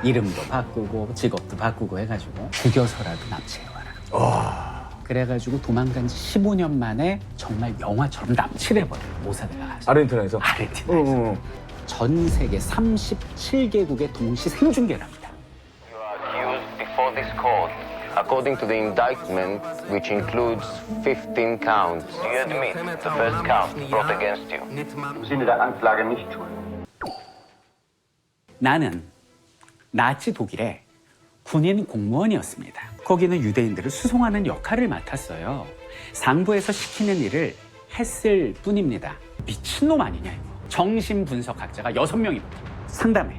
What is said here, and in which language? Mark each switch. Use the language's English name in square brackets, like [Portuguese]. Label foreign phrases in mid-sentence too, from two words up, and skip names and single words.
[Korean] 이름도 바꾸고 직업도 바꾸고 해가지고 죽여서라도 납치해와라. 그래가지고 도망간 지 15년 만에 정말 영화처럼 납치해버려요. 모사드가 가서. 아르헨티나에서? 아르헨티나에서. 전 세계 37개국에 동시 생중계를 합니다. [English] You are accused before this court, according to the indictment, which includes 15 counts. Do you admit the first count brought against you? [German] Im Sinne der Anklage nicht schuldig. [Korean] 나는 나치 독일의 군인 공무원이었습니다. 거기는 유대인들을 수송하는 역할을 맡았어요. 상부에서 시키는 일을 했을 뿐입니다. 미친놈 아니냐 이거. 정신분석학자가 6명이 상담해.